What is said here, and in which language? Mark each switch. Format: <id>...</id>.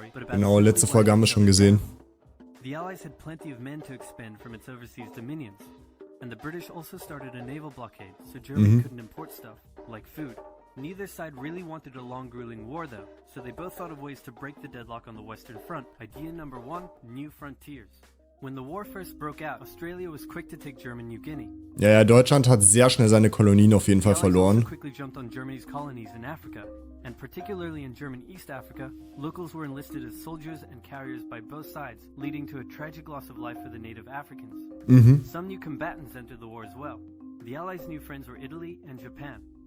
<de>Genau, letzte Folge haben wir schon gesehen.</de> <en>The Allies had plenty of men to expend from its overseas dominions, and the British also started a naval blockade, so Germany couldn't import stuff, like food. Neither side really wanted a long, grueling war, though, so they both thought of ways to break the deadlock on the Western Front. Idea number one, new frontiers. When the war first broke out, Australia was quick to take German New Guinea.</en> <de>Ja, Deutschland hat sehr schnell seine Kolonien auf jeden Fall verloren.</de> <en>Quickly jumped on Germany's colonies in Africa, and particularly in German East Africa, locals were enlisted as soldiers and carriers by both sides, leading to a tragic loss of life for the native Africans. Some new combatants entered the war as well. The Allies' new friends were Italy and Japan.</en>